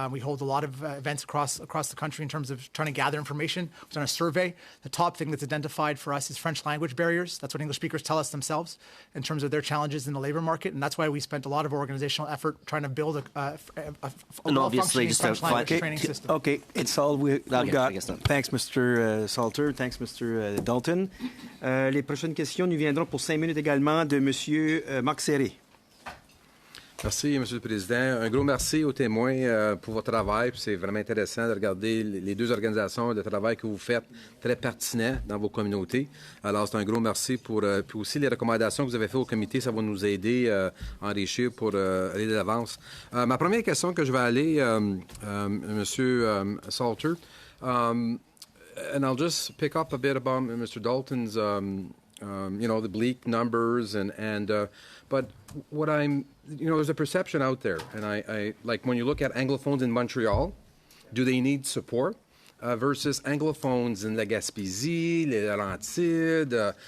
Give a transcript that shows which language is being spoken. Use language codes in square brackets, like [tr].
[en] We hold a lot of events across the country in terms of trying to gather information. We've done a survey. The top thing that's identified for us is French language barriers. That's what English speakers tell us themselves in terms of their challenges in the labor market. And that's why we spent a lot of organizational effort trying to build a well-functioning French language training system. Okay, it's all we got. Thanks, Mr. Salter. Thanks, Mr. Dalton. [fr] Les prochaines questions nous viendront pour 5 minutes également de M. Marc Serré. Merci, M. le Président. Un gros merci aux témoins pour votre travail. C'est vraiment intéressant de regarder les deux organisations, le travail que vous faites, très pertinent dans vos communautés. Alors, c'est un gros merci pour puis aussi les recommandations que vous avez faites au comité. Ça va nous aider à enrichir pour aller de l'avance. Ma première question que je vais aller, M. [en] Salter, and I'll just pick up a bit about Mr. Dalton's, the bleak numbers, but what there's a perception out there, and I like when you look at Anglophones in Montreal, do they need support versus Anglophones in La Gaspésie, les Laurentides?